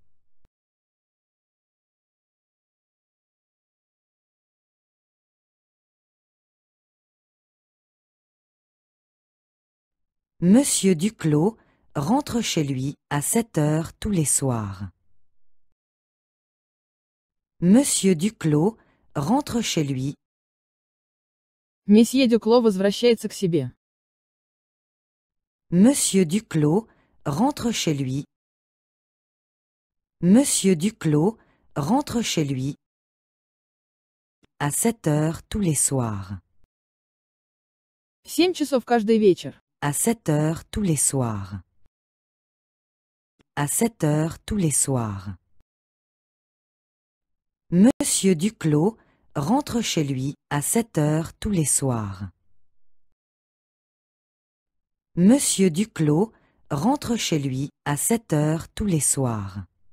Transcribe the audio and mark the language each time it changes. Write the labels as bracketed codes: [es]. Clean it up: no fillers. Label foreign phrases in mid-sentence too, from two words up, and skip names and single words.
[fr] Monsieur Duclos rentre chez lui à 7 heures tous les soirs. Monsieur Duclos rentre chez lui. [ru] Месье Дюкло возвращается к себе. [fr] Monsieur Duclos rentre chez lui. Monsieur Duclos rentre chez lui à 7 heures tous les soirs. [ru] 7 часов каждый вечер. [fr] À 7 heures tous les soirs. À 7 heures tous les soirs. Monsieur Duclos rentre chez lui à 7 heures tous les soirs. Monsieur Duclos rentre chez lui à 7 heures tous les soirs.